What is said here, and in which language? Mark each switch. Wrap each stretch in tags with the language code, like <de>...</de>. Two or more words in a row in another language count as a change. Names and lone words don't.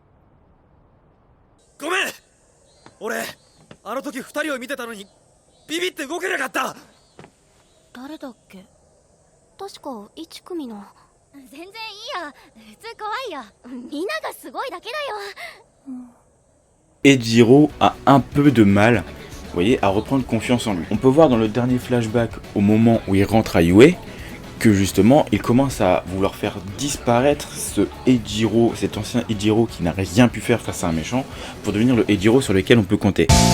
<ja>ごめん、俺あの時二人を見てたのにビビって動けなかった。誰だっけ。確か1組の。全然いいよ、普通怖いよ。みんながすごいだけだよ。</ja> <fr>Ejiro a un peu de mal, vous voyez, à reprendre confiance en lui. On peut voir dans le dernier flashback, au moment où il rentre à Yue, que justement, il commence à vouloir faire disparaître ce Ejiro, cet ancien Ejiro qui n'a rien pu faire face à un méchant, pour devenir le Ejiro sur lequel on peut compter.</fr>